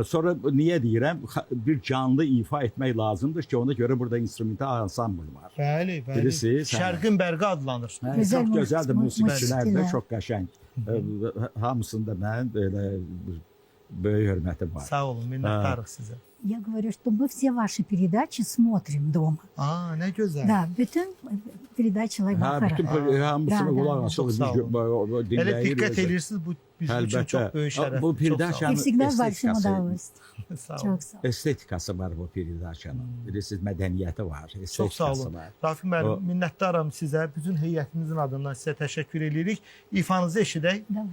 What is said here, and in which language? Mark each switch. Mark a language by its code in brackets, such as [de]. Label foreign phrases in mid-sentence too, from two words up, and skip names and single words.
[az] Sonra niyə deyirəm? Bir canlı ifa etmək lazımdır ki, ona görə burada instrumental ansambl var. Bəli, bəli. Birisi Şərqin bərqi adlanır. Gözəl Çox gözəldir musiqiçilər də, musiqilər. çox qəşəng. Hamısında mənim belə böyük hörmətim var. Sağ olun, minnəttarıq sizə. [ru] Я говорю, что мы все ваши передачи смотрим дома. [az] Nə gözəl. [ru] Да, bütün передачи Laybaxara. [az] Bütün hamısını qulaq Çox asılır, sağ olun. Elə diqqət edirsiniz, bu bizim üçün çox böyük şərəf. Bu [ru] И [az] perdaşanın [ru] всегда с большим [az] estetikası, [ru] удовольствием. [az] Sağ olun. Çok sağ ol. estetikası var bu perdaşanın. Bilirsiniz, mədəniyyəti var, Çox sağ estetikası olun. var. Rafiq müəllim, minnətdaram sizə. Bütün heyətimizin adından sizə təşəkkür edirik. İfanızı eşidək. [ru] Давай.